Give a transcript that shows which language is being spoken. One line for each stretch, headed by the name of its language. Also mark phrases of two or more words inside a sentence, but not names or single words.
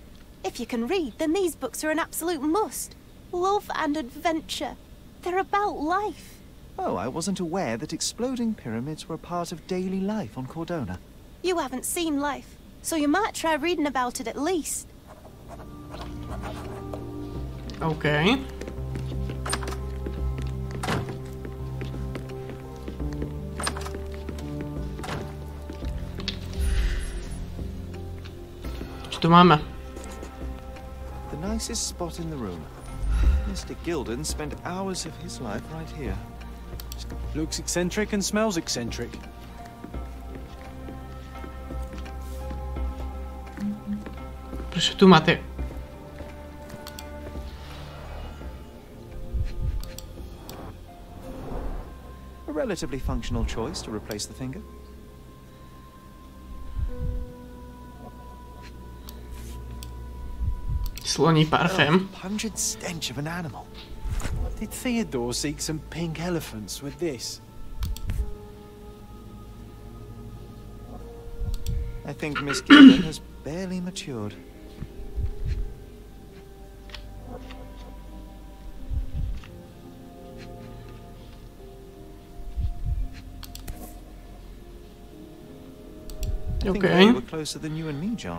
English: If you can read, then these books are an absolute must. Love and adventure. They're about life. Oh, I wasn't aware that exploding pyramids were a part of daily life on Cordona. You haven't seen life, so you might try reading about it at least.
Slovak: OK. Čo tu máme?
English: The nicest spot in the room. Mr. Gilden spent hours of his life right here. Looks eccentric and smells eccentric.
Slovak: Prečo tu máte?
English: A relatively functional choice to replace the finger.
Slovak: Sloní parfém.
English: Pungent stench of an animal. Did Theodore seek some pink elephants with this? I think Miss Gilden has barely matured. I think they were closer than you and me, John.